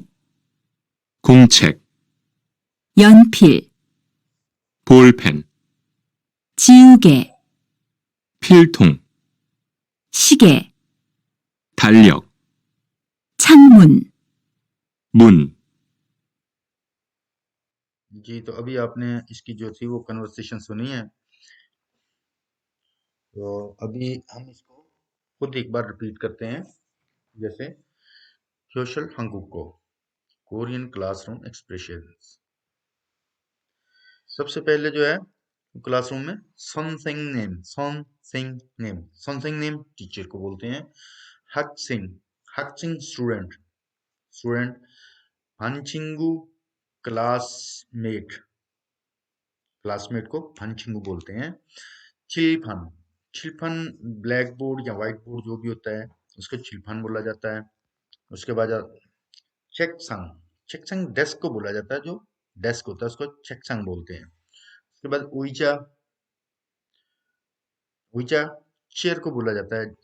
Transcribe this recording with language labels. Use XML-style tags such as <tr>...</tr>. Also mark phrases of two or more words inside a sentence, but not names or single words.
<ko>공책, 연필, 볼펜, 지우개, 필통, 시계, 달력, 창문, 문,</ko> <hi>जी, तो अभी आपने इसकी जो थी वो कन्वर्सेशन सुनी है। तो अभी हम इसको खुद एक बार रिपीट करते हैं। जैसे सोशल हंगुको</hi> <en>Korean classroom expressions.</en> <hi>सबसे पहले जो है क्लासरूम में 선생님 टीचर को बोलते हैं। 학생 स्टूडेंट</hi> <ko>반 친구</ko> <hi>क्लासमेट को</hi> <ko>반 친구</ko> <hi>बोलते हैं। 칠판</hi> <en>black board</en> <hi>या</hi> <en>white board</en> <hi>जो भी होता है उसको 칠판 बोला जाता है। उसके बाद 책상 डेस्क को बोला जाता है, जो डेस्क होता है उसको 책상 बोलते हैं। उसके बाद उइचा चेयर को बोला जाता है।</hi>